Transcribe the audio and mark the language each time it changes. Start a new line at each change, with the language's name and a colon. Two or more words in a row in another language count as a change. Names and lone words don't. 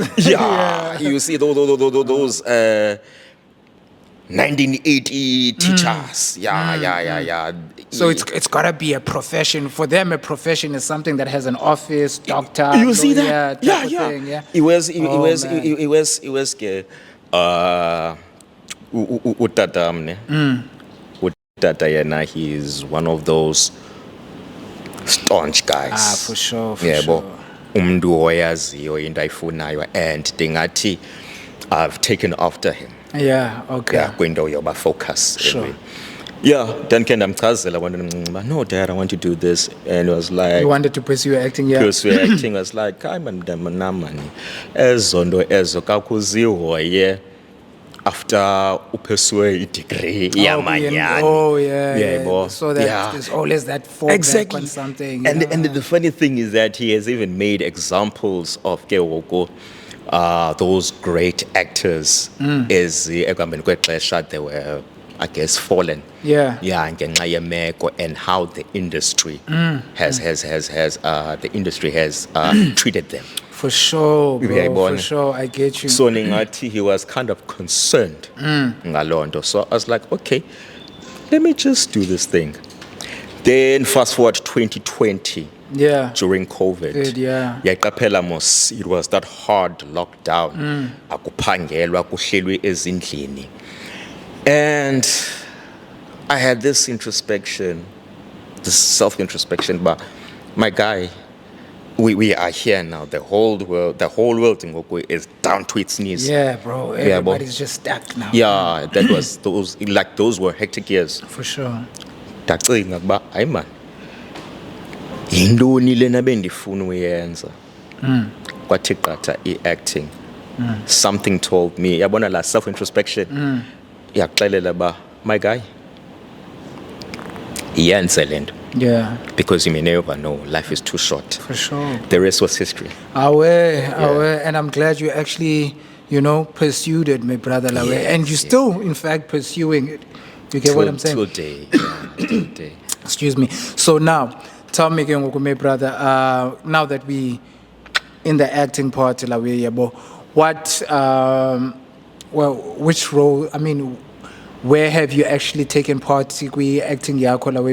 English: Yeah, you see those 1980 teachers. Yeah. So it's gotta be a profession. For them, a profession is something that has an office, doctor. You see lawyer, that? type of thing, yeah. It was
Xhosa: utata mne. Utata yena,
English: he's one of those staunch guys. For sure.
Xhosa: Umntu oyaziyo into ayifunayo,
English: and ndingathi I've taken after him. Yeah, okay. Yeah,
Xhosa: kwinto yoba focus.
English: Sure. Anyway. Yeah, then ke
Xhosa: ndamchazela wena
English: no dad, I want to do this, and it was like You wanted to pursue acting, yeah. because we're acting was like
Xhosa: hayi mani ezo nto ezo kakuzihoye after upursue degree yamanyani.
English: Oh, yeah,
Xhosa: Yebo.
English: So that Yeah. there's always that fallback Exactly. on something. And yeah. and the funny thing is that he has even made examples of Kewoko, those great actors is
Xhosa: ekuhambeni kwexesha
English: they were, I guess, fallen. Yeah. Yeah,
Xhosa: ngenxa yemeko
English: and how the industry has the industry has treated them. For sure, bro.
Xhosa: Uyayibona?
English: For sure, I get you. So ningathi he was kind of concerned
Xhosa: ngaloo nto.
English: So I was like, okay, let me just do this thing. Then fast forward 2020 yeah. during COVID. Good, yeah.
Xhosa: Yaqaphela mos,
English: it was that hard lockdown.
Xhosa: Akuphangelwa kuhlelwe ezindlini.
English: And I had this introspection, this self-introspection, but my guy, we are here now. The whole world in Ngokwe is down to its knees. Yeah, bro. Yeah, bro. Everybody's just stacked now. Yeah, that was those were hectic years. For sure.
Xhosa: Ndacinga ukuba hayi man, yintoni lena bendifuna uyenza. Kwathi qatha i-acting.
English: Something told me,
Xhosa: yabona la self-introspection. Yaxelela ba,
English: my guy,
Xhosa: yenze le nto.
English: Yeah. Because you may never know, life is too short. For sure. The rest was history. Awe, and I'm glad you actually, pursued it, my brother. Lawe. Yes, and you're still, in fact, pursuing it. You get what I'm saying? Today, yeah, today. Excuse me. So now, tell me, my brother, now that we in the acting part, Lawe, what, which role, I mean, where have you actually taken part in acting yakho Lawe?